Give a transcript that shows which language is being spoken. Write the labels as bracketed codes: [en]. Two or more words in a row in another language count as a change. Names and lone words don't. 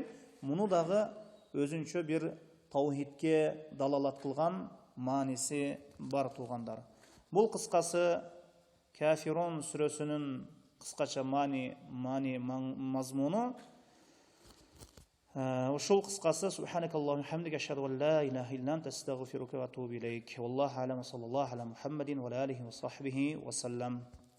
[ky] Муну дагы өзүнчө бир таухидке далалат кылган мааниси бар туугандар. Бул кыскасы Кафирун сүрөсүнүн кыскача мазмуну. Ушул кыскасы [ar] سبحانك اللهم حمدك أشهد أن لا إله إلا أنت أستغفرك وأتوب إليك. والله أعلم، صلى الله على محمد وآله وصحبه وسلم.